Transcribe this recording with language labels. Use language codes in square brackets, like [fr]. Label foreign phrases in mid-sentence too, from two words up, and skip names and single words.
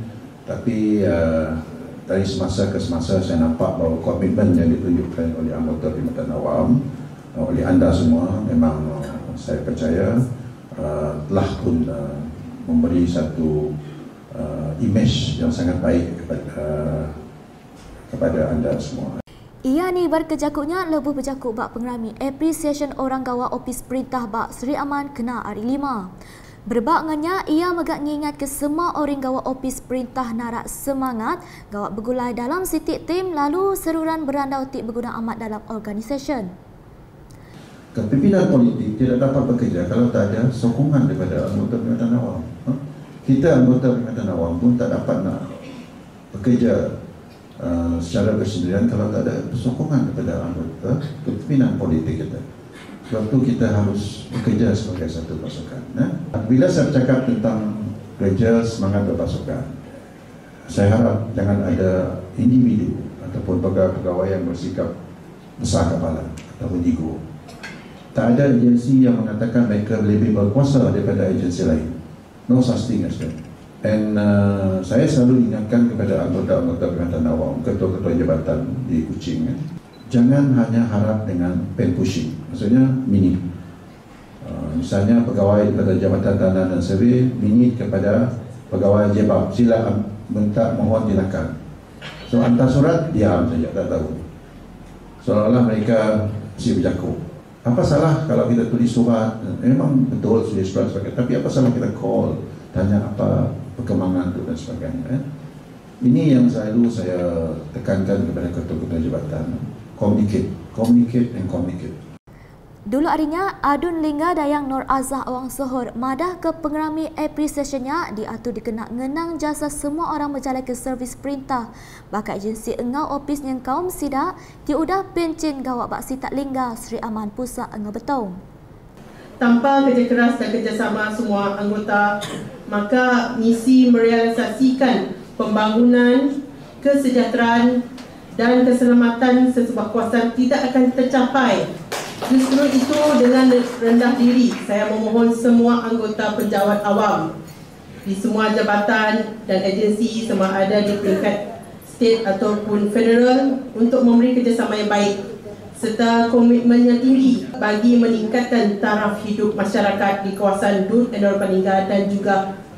[ms] Tapi dari semasa ke semasa saya nampak bahawa komitmen yang ditunjukkan oleh anggota Perkhidmatan Awam, oleh anda semua, memang saya percaya telah pun memberi satu image yang sangat baik kepada anda semua. [iba] Ia ni berkejakutnya lebuh berjakut bak pengerami appreciation orang gawak opis perintah bak Seri Aman kena hari 5. Berbaknya ia megak ngingat ke semua orang gawak opis perintah narak semangat gawak bergulai dalam sitik tim lalu seruran berandau tik berguna amat dalam organisasi. [ms] Kepimpinan politik tidak dapat bekerja kalau tak ada sokongan daripada anggota Perkhidmatan Awam. Kita anggota Perkhidmatan Awam pun tak dapat nak bekerja secara bersendirian kalau tak ada sokongan daripada anggota kepimpinan politik kita. Sebab itu kita harus bekerja sebagai satu pasukan. Bila saya bercakap tentang kerja semangat berpasukan, saya harap jangan ada individu ataupun pegawai-pegawai yang bersikap besar kepala ataupun ego. Tak ada agensi yang mengatakan mereka lebih berkuasa daripada agensi lain. [en] No such thing as that. [ms] And saya selalu ingatkan kepada anggota-anggota Perkhidmatan Awam, ketua-ketua jabatan di Kuching, jangan hanya harap dengan [en] pen pushing, [ms] maksudnya minit. Misalnya pegawai daripada Jabatan Tanah dan Survey minit kepada pegawai Jebab, sila minta mohon silakan. So hantar surat, diam saja, tak tahu. Seolah-olah mereka mesti berjakut. Apa salah kalau kita tulis surat? Memang betul tulis surat sebagainya, tapi apa salah kita call, tanya apa perkembangan itu dan sebagainya. Ini yang selalu saya tekankan kepada ketua-ketua jabatan. [en] Communicate and communicate. [iba] Dulu harinya, Adun Lingga Dayang Nur Azah Awang Sohor madah ke pengerami appreciationnya diatur dikenak ngenang jasa semua orang berjalan ke servis perintah. Bakal agensi engau opis yang kaum sida diudah pencin gawak bak sitak Lingga Seri Aman Pusat Engau Betong. [ms] Tanpa kerja keras dan kerjasama semua anggota, maka misi merealisasikan pembangunan, kesejahteraan dan keselamatan sesebuah kawasan tidak akan tercapai. Justru itu dengan rendah diri saya memohon semua anggota penjawat awam di semua jabatan dan agensi sama ada di peringkat state ataupun federal untuk memberi kerjasama yang baik serta komitmen yang tinggi bagi meningkatkan taraf hidup masyarakat di kawasan Dut Endor Paningga dan juga